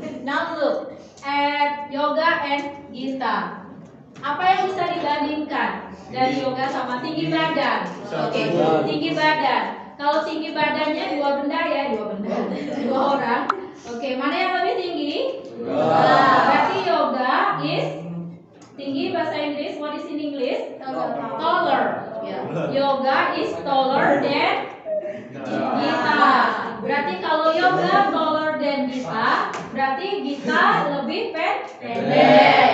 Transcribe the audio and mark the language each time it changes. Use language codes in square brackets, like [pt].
[en] Now look at Yoga and Gita. [id] Apa yang bisa dibandingkan dari Yoga sama tinggi badan? Oke, tinggi badan. Kalau tinggi badannya dua benda, dua orang. Oke, mana yang lebih tinggi? Berarti Yoga is tinggi, bahasa Inggris. [en] What is in English? Taller. Yoga is taller than Gita. [id] Berarti kalau Yoga [en] taller than [id] Gita, berarti Gita lebih pendek.